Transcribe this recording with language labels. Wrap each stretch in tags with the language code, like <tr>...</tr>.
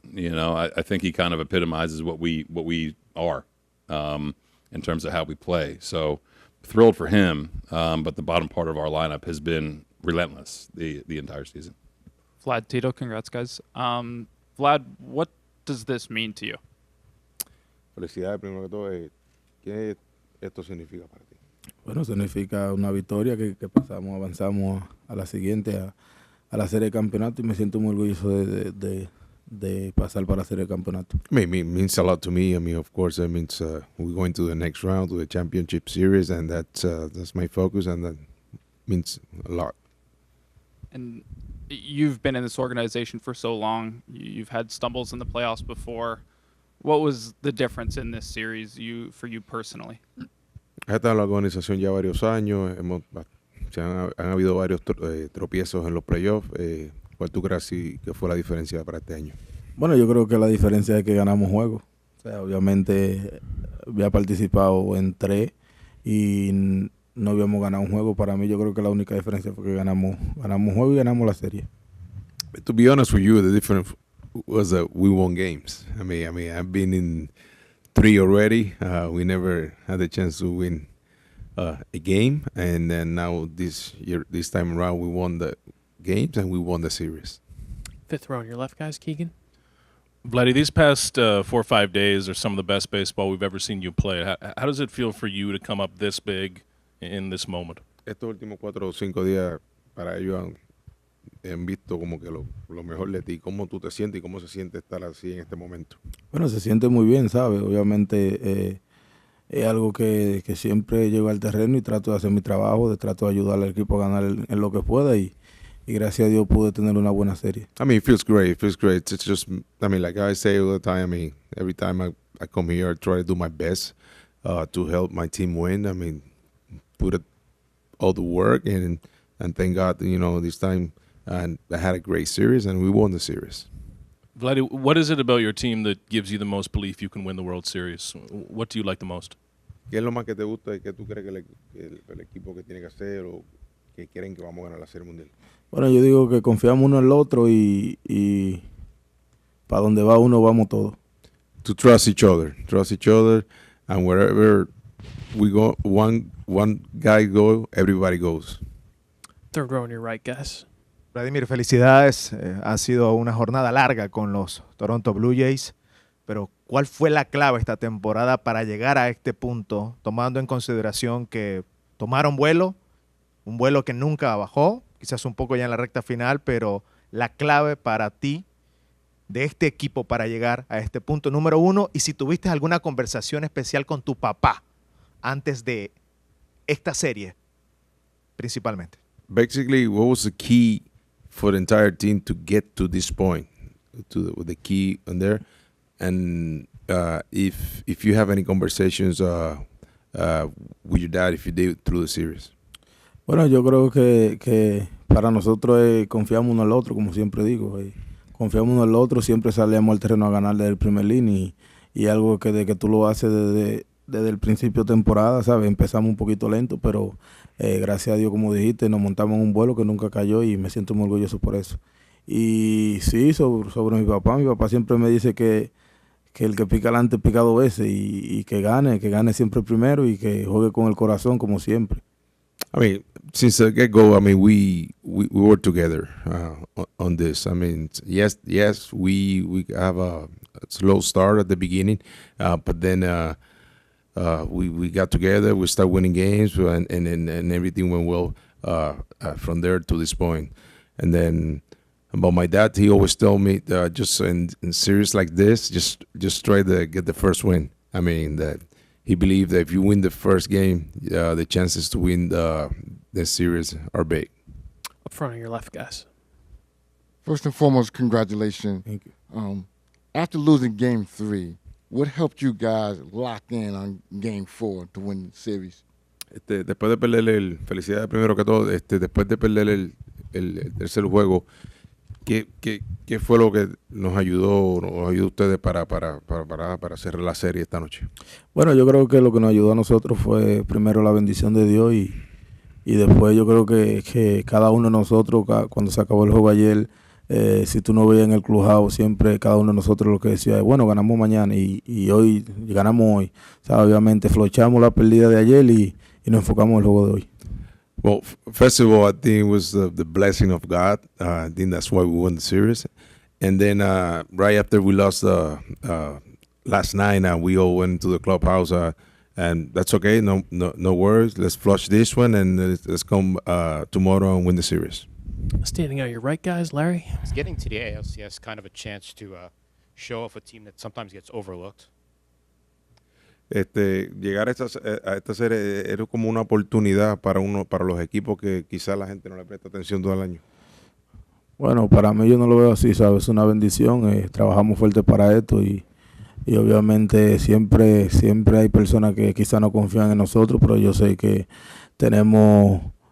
<en>You know, I think he kind of epitomizes what we are in terms of how we play. So thrilled for him, but the bottom part of our lineup has been relentless the entire season. Vlad, Tito, congrats, guys. Vlad, what does this mean to you?</en> <es>Felicidades, primero que todo. ¿Qué esto significa para ti? Bueno, significa una victoria que pasamos, avanzamos a la siguiente, a la serie de campeonato, y me siento muy orgulloso de pasar para la serie de campeonato.</es> <en>I mean, it means a lot to me. I mean, of course, it means we're going to the next round, to the championship series, and that's my focus, and that means a lot. And you've been in this organization for so long. You've had stumbles in the playoffs before. What was the difference in this series for you personally?</en> <es>He estado en la organización ya varios años. Han habido varios tropiezos en los playoffs. ¿Cuál tú crees que fue la diferencia para este año? Bueno, yo creo que la diferencia es que ganamos juegos. O sea, obviamente había participado en 3 y no habíamos ganado un juego. Para mí yo creo que la única diferencia fue que ganamos un juego y ganamos la serie.</es> <en>But to be honest with you, the difference was that we won games. I mean, I've been in 3 already. We never had the chance to win a game, and then now this time around, we won the games and we won the series. Fifth row on your left, guys. Keegan. Vladdy, these past 4 or 5 days are some of the best baseball we've ever seen you play. How does it feel for you to come up this big in this moment?</en> <es>Estos últimos 4 o 5 días para ellos han visto como que lo mejor de ti. ¿Cómo tú te sientes y cómo se siente estar así en este momento? Bueno, se siente muy bien, ¿sabes? Obviamente es algo que siempre llego al terreno y trato de hacer mi trabajo, trato de ayudar al equipo a ganar en lo que pueda y gracias a Dios pude tener una buena serie.</es> <en>I mean, it feels great. It feels great. It's just, I mean, like I say all the time, I mean, every time I come here, I try to do my best to help my team win. I mean, put it all the work and thank God, you know, this time and I had a great series and we won the series. Vladdy, what is it about your team that gives you the most belief you can win the World Series? What do you like the most?</en> <es>¿Qué es lo más que te gusta y qué tú crees que el equipo que tiene que hacer o que quieren que vamos a ganar la Serie Mundial? Bueno, yo digo que confiamos uno en el otro y para donde va uno vamos todos.</es> <en>To trust each other, and wherever we go, one guy go, everybody goes. Third row on your right, guys.</en> <es>Vladimir, felicidades. Ha sido una jornada larga con los Toronto Blue Jays, pero ¿cuál fue la clave esta temporada para llegar a este punto, tomando en consideración que tomaron vuelo, un vuelo que nunca bajó, quizás un poco ya en la recta final, pero la clave para ti de este equipo para llegar a este punto número 1 y si tuviste alguna conversación especial con tu papá antes de esta serie, principalmente?</es> <en>Basically, what was the key for the entire team to get to this point, with the key on there, and if you have any conversations with your dad, if you did through the series.</en> <es>Bueno, yo creo que para nosotros confiamos uno al otro, como siempre digo. Confiamos uno al otro, siempre salíamos al terreno a ganar desde el primer inning y algo que de que tú lo haces desde el principio de temporada, ¿sabes? Empezamos un poquito lento, pero gracias a Dios, como dijiste, nos montamos en un vuelo que nunca cayó y me siento muy orgulloso por eso. Y sí, sobre mi papá siempre me dice que el que pica adelante pica 2 veces y que gane siempre primero y que juegue con el corazón como siempre.</es> <en>I mean, since the get-go, I mean, we worked together on this. I mean, yes, we have a slow start at the beginning, but then we got together, we started winning games, and everything went well from there to this point. And then about my dad, he always told me just in series like this, just try to get the first win. I mean, that he believed that if you win the first game, the chances to win the series are big. Up front on your left, guys. First and foremost, congratulations. Thank you. After losing Game 3, what helped you guys lock in on Game 4 to win the series?</en> <es>Después de perder felicidades primero que todo, después de perder el tercer juego, ¿qué fue lo que nos ayudó a ustedes para cerrar la serie esta noche? Bueno, yo creo que lo que nos ayudó a nosotros fue primero la bendición de Dios y después yo creo que cada uno de nosotros, cuando se acabó el juego ayer, si tú no veías en el clubhouse, siempre cada uno de nosotros lo que decía es, bueno, ganamos mañana y hoy ganamos hoy. O sea, obviamente flochamos la pérdida de ayer y nos enfocamos en el juego de hoy.</es> <en>Well, first of all, I think it was the blessing of God. I think that's why we won the series. And then right after we lost last night, we all went to the clubhouse, and that's okay. No worries. Let's flush this one, and let's come tomorrow and win the series. Standing out your right, guys. Larry? Is getting to the ALCS kind of a chance to show off a team that sometimes gets overlooked?</en> <es>Llegar a esta serie era como una oportunidad para los equipos que quizás la gente no le presta atención todo el año. Bueno, para mí yo no lo veo así, ¿sabes? Es una bendición. Trabajamos fuerte para esto y obviamente siempre hay personas que quizás no confían en nosotros, pero yo sé que tenemos</es>